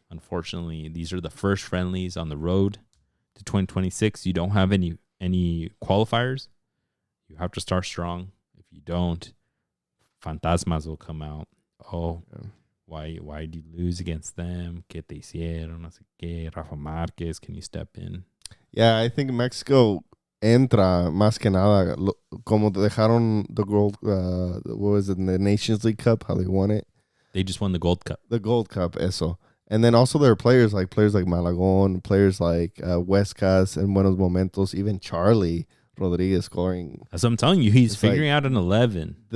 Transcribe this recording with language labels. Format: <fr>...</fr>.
<en>Unfortunately, these are the first friendlies on the road to 2026. You don't have any qualifiers. You have to start strong. If you don't, fantasmas will come out. Oh, yeah. Why did you lose against them?</en> <es>¿Qué te hicieron? No sé qué. Rafa Márquez,</es> <en>can you step in? Yeah, I think</en> <es>Mexico entra más que nada como dejaron</es> <en>the gold. What was it, in the Nations League Cup? How they won it? They just won the Gold Cup. The Gold Cup, eso. And then also there are players like Malagón, players like Huescas and Buenos Momentos, even Charlie Rodriguez scoring. As I'm telling you, he's figuring out an 11.</en>